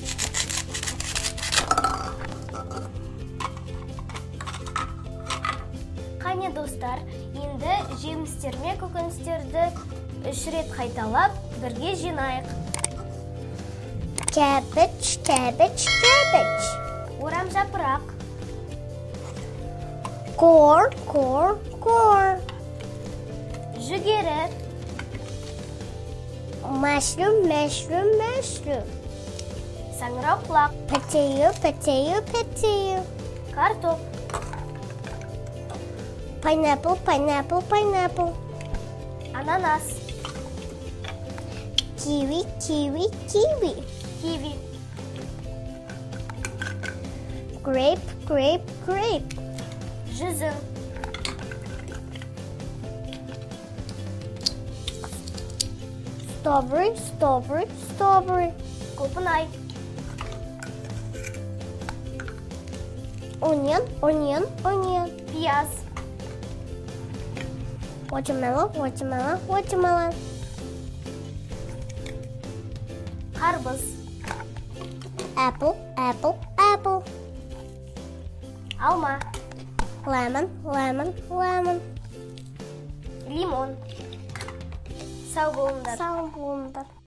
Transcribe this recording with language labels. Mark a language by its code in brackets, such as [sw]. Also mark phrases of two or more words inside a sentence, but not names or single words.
[kk] Қане, достар, енді жемістер мен көкөністерді 3 рет қайталап, бірге жинайық. [en] Cabbage, cabbage, cabbage. [kk] Орам жапырақ. [en] Corn, corn, corn. [kk] Жүгері. [en] Mushroom, mushroom, mushroom. [kk] Саңырауқұлақ. [en] Potato, potato, potato. [kk] Картоп. [en] Pineapple, pineapple, pineapple. [kk] Ананас. [en] Kiwi, kiwi, kiwi. [kk] Киви. [en] Grape, grape, grape. [kk] Жүзім. [en] Strawberry, strawberry, strawberry. [kk] Құлпынай. [en] Onion, onion, onion. [kk] Пияз. [en] Watermelon, watermelon, watermelon. [kk] Қарбыз. [en] Apple, apple, apple. [kk] Алма. [en] Lemon, lemon, lemon. [kk] Лимон. Сау болыңдар. Сау болыңдар.